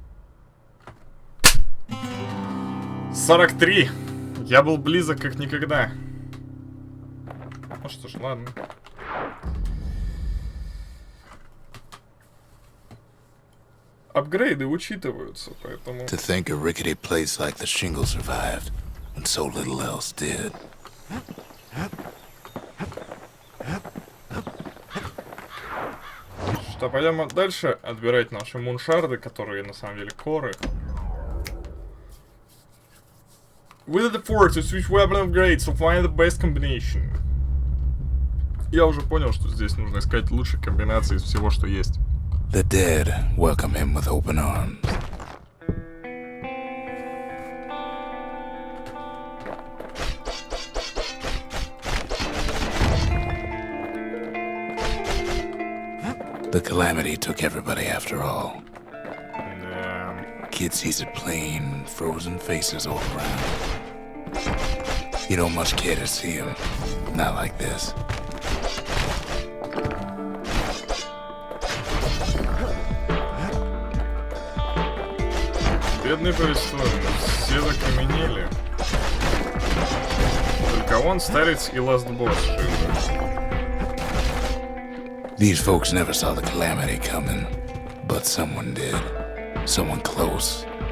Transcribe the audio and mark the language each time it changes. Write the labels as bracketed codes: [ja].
[ru] — 43. Я был близок как никогда. Ну что ж, ладно. Апгрейды учитываются, поэтому... [en] To think a rickety place like the shingle survived, when so little else did. [ru] Что, пойдем дальше отбирать наши муншарды, которые на самом деле коры. [en] With the force to switch weapon upgrades, so find the best combination. [ru] Я уже понял, что здесь нужно искать лучшие комбинации из всего, что есть. [en] The dead welcome him with open arms. The calamity took everybody after all. Kid sees it plain, frozen faces all around. You don't much care to see him. Not like this. [ru] Бедный повествуемый, все закаменели. Только он, старец и ластбосс живы. [en] These folks never saw the calamity coming, but someone did. Someone close.